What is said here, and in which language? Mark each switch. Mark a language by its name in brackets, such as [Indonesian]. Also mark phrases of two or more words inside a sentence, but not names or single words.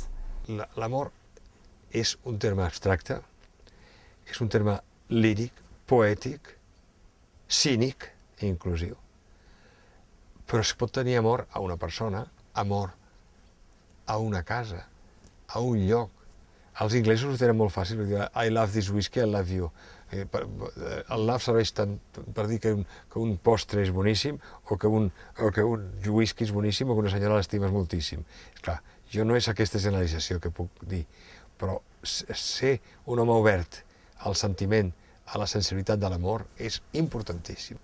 [Catalan] L'amor és un terme abstracte, és un terme líric, poètic, cínic i inclusiu. Però es pot tenir amor a una persona, amor a una casa, a un lloc. Els inglesos ho tenen molt fàcil, per dir [English] I love this whisky, I love you. [Catalan] El love serveix tant per dir que un postre és boníssim o que un whisky és boníssim o que una senyora l'estimes moltíssim. Esclar, jo no és aquesta generalització que puc dir, però ser un home obert al sentiment, a la sensibilitat de l'amor és importantíssim.